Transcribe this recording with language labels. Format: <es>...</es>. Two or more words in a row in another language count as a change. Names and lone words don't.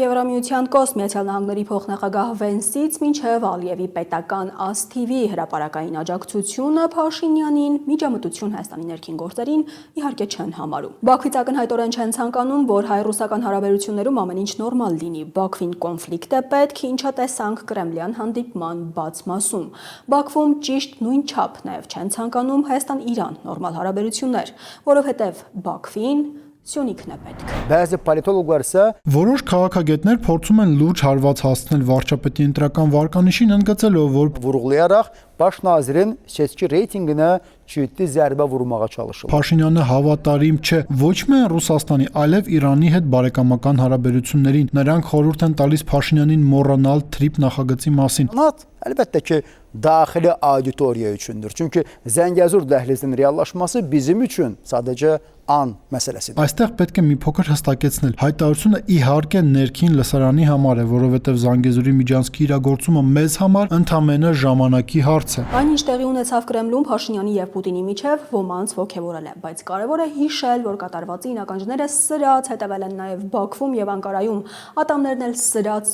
<hy>Եվրամիության կոսմ, Միացյալ Նահանգների փոխնախագահ Վենսից մինչև Ալիևի պետական ASTV հրապարակային աջակցությունը Փաշինյանին միջամտություն Հայաստանի ներքին գործերին իհարկե չեն համարում։ Բաքվից ակնհայտորեն չեն ցանկանում, որ հայ-ռուսական հարաբերություններում ամեն ինչ նորմալ լինի։ Բաքվին կոնֆլիկտ է պետք, ինչը տեսանք Կրեմլյան հանդիպման բաց մասում։ Բաքվում ճիշտ նույն չափ նաև չեն ցանկանում Հայաստան-Իրան նորմալ հարաբերություններ, որովհետև Բաքվին Սյունիքն է պետք։</hy> <az>Bəzi politologlar isə</az> <hy>Որոշ քաղաքագետներ փորձում են լուրջ հարված հասցնել վարչապետի ընտրական վարկանիշին, ընդգծելով, որ</hy> <az>vurğulayaraq baş nazirin seçki reytinginə ciddi zərbə vurmağa çalışır.</az> <hy>Փաշինյանը հավատարիմ չէ ոչ միայն Ռուսաստանի, այլև Իրանի հետ բարեկամական հարաբերություններին։ Նրանք խորհուրդ են տալիս Փաշինյանին մոռանալ Թրիփ նախագծի մասին։</hy> <az>Əlbəttə ki, daxili auditoriya üçündür. Çünki Zəngəzur dəhlizinin reallaşması bizim üçün sadəcə an məsələsidir.</az> <hy>Այստեղ պետք է մի փոքր հստակեցնել։ Հայտարարությունը իհարկե ներքին լսարանի համար է, որովհետև Զանգեզուրի միջանցքի իրագործումը մեզ համար ընդամենը ժամանակի հարց է։ Այն ինչ տեղի ունեցավ Կրեմլում Փաշինյանի եւ Պուտինի միջև ոմանց ոգևորել է, բայց կարևոր է հիշել, որ կատարվածի ինականջները սրած հետևել են նաեւ Բաքվում եւ Անկարայում, ատամներն էլ սրած</hy>